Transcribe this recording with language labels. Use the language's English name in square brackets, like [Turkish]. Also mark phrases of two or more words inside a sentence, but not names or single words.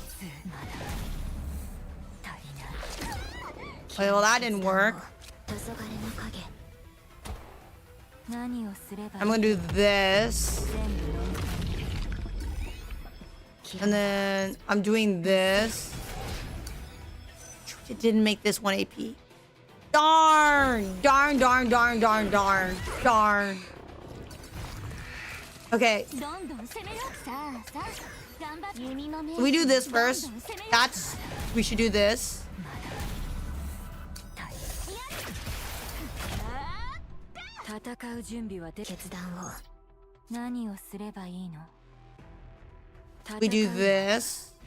[English] Okay, well, that didn't work. I'm gonna do this. And then I'm doing this. It didn't make this 1 AP. Darn! Darn, darn, darn, darn, darn. Darn. Okay. We do this first. We should do this. We do this.